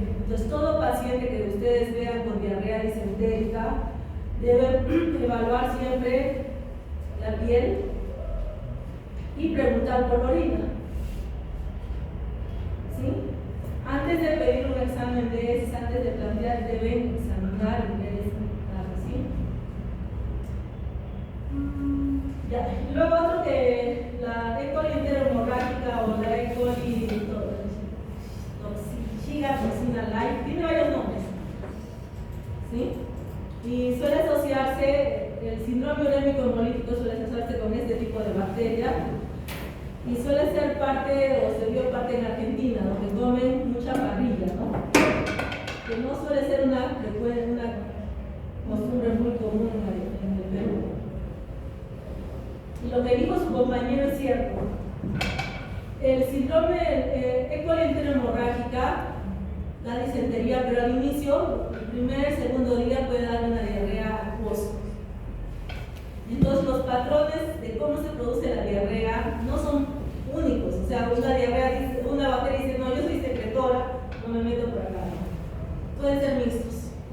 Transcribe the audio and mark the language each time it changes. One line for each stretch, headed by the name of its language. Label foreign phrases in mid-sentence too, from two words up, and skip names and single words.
Spanish: Entonces, todo paciente que ustedes vean con diarrea disentérica deben evaluar siempre la piel y preguntar por la orina. ¿Sí? Antes de pedir un examen de heces, antes de plantear, deben examinar y ver esa dato, ¿sí? Ya. Luego otro que la E. coli enterohemorrágica o la E. coli Shiga toxina light tiene varios nombres, ¿sí? Y suele asociarse, el síndrome urémico hemolítico suele asociarse con este tipo de bacteria y suele ser parte o se vio parte en Argentina, donde comen mucha parrilla, ¿no? Que no suele ser una costumbre muy común en el Perú. Y lo que dijo su compañero es cierto. El síndrome E. coli enterohemorrágica da disentería, pero al inicio, el primer, segundo día puede dar una diarrea acuosa. Entonces los patrones de cómo se produce la diarrea no son únicos. O sea, una bacteria dice, no, yo soy secretora, no me meto por acá. Pueden ser mixtos.